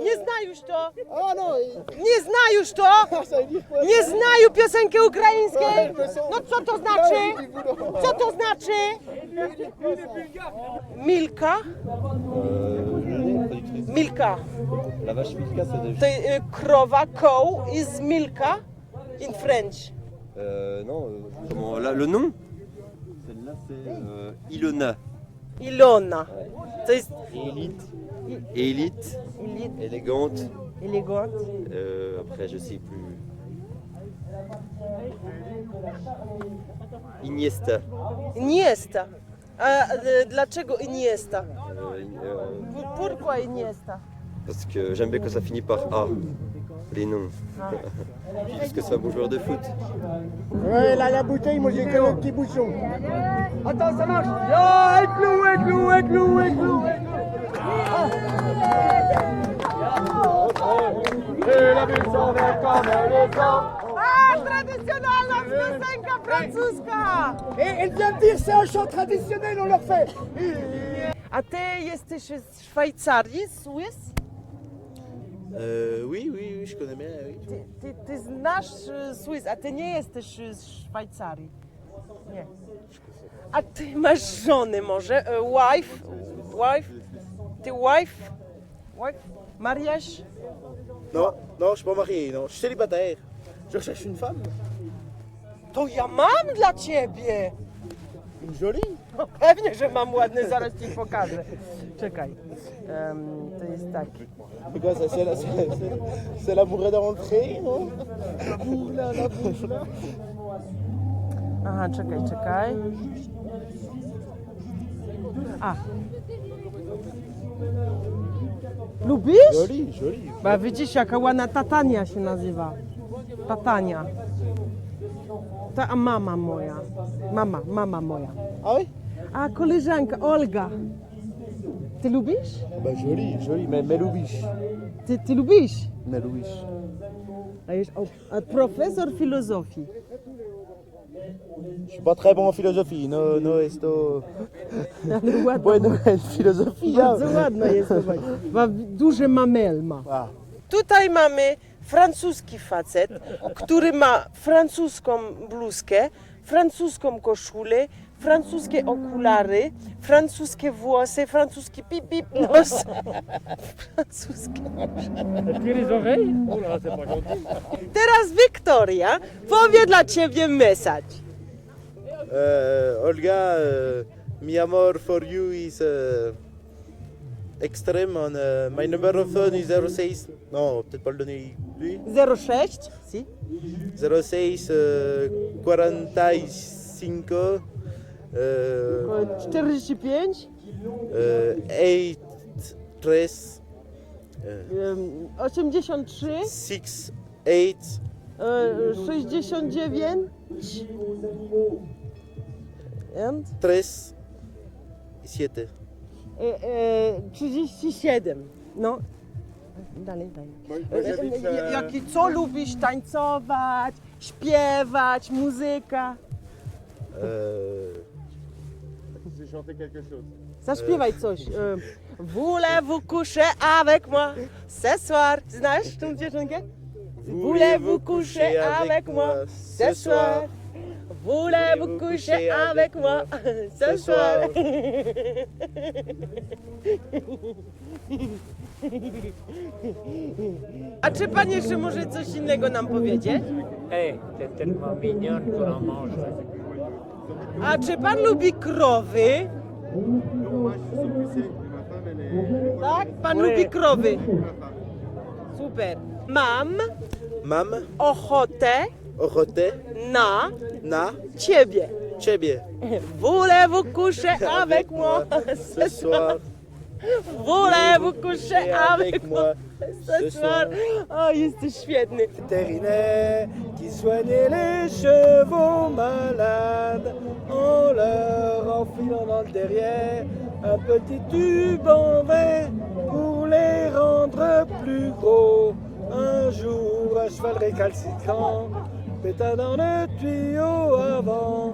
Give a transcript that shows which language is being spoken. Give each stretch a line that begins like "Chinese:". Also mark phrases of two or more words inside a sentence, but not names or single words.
Polish: Nie zna już to? Nie zna już to? Nie znają piosenki ukraińskiej? No co to znaczy? Co to znaczy? Milka? Milka.
French: La vache Milka, c'est de...
Polish: To krowa,
English: cow is Milka in French.
French: Non, là, le nom? Celle-là, c'est Ilona. Ilona. To jest Élite. Élite. Élégante. Élégante. Après, je sais plus. Iniesta. Iniesta. A dlaczego Iniesta? Pourquoi Iniesta? Parce que j'aime bien quand ça finit par A. Les noms. Parce que c'est un bon joueur de foot. Ouais, là, la bouteille, moi j'ai que le petit bouchon. Attends, ça marche. Ah, éclou. Et la ville s'en va comme les hommes.
Polish: A, tradycjonalna piosenka francuska!
French: Et elle vient de dire c'est un chant traditionnel, on leur fait.
Polish: A ty jesteś z Szwajcarii,
English: Swiss?
French: Oui, je connais bien. Oui.
Polish: Ty znasz Swiss, a ty nie jesteś z Szwajcarii. Nie. A ty masz żony może?
English: Wife? Ty wife?
French: Mariage? Non, je suis pas marié, non. Je suis célibataire. Je recherche une femme.
Polish: To ja mam dla ciebie!
French: Une jolie.
Polish: No pewnie, że mam ładny, zaraz ci pokażę. Czekaj. To jest taki.
French: C'est quoi ça? C'est la bourrée d'entrée, non? La bourre.
Polish: Aha, czekaj. A. Lubisz?
French: Joli.
Polish: Bo widzisz, jaka ładna Tatania się nazywa. Tatania. A mama moja. Mama moja.
French: Ah oui?
Polish: A koleżanka Olga. Ty lubisz?
French: Bah joli, mais lubisz.
Polish: Ty lubisz?
French: Mais lubisz.
Polish: A profesor filozofii.
French: Je suis pas très bon en philosophie,
Spanish: no esto...
Polish: Ale ładna.
Spanish: Bueno en filosofía.
Polish: Bardzo ładna jest. Ma duże mamel ma. Tutaj mamy francuski facet, który ma francuską bluzkę, francuską koszulę, francuskie okulary, francuskie włosy, francuski pip nos. Francuskie. Teraz Wiktoria powie dla ciebie message.
English: Olga, my amor for you is extreme on my number of phone is 06.
French: Non, peut-être pas le donner lui. 06, si. 06 45 45 83 83 68 69 3 7. 37.
Polish: No. Dalej. Co lubisz tańcować, śpiewać, muzyka?
French: J'ai chanté quelque chose.
Polish: Zaśpiewaj coś.
French: Voulez-vous coucher avec moi ce soir?
Polish: Znasz tą piosenkę?
French: Voulez-vous coucher avec moi ce soir? Voulez-vous coucher avec moi ce soir?
Polish: A czy pan jeszcze może coś innego nam powiedzieć?
French: Hey, t'es tellement mignonne qu'on en mange.
Polish: A czy pan lubi krowy? Tak? Pan lubi krowy. Super. Mam ochotę na ciebie.
French: Voulez-vous coucher avec moi ce soir? Voulez-vous coucher avec moi ce soir?
Polish: O, jesteś świetny.
French: Vétérinaire qui soignait les chevaux malades en leur enfilant dans le derrière un petit tube en verre pour les rendre plus gros. Un jour, un cheval récalcitrant péta dans le tuyau avant.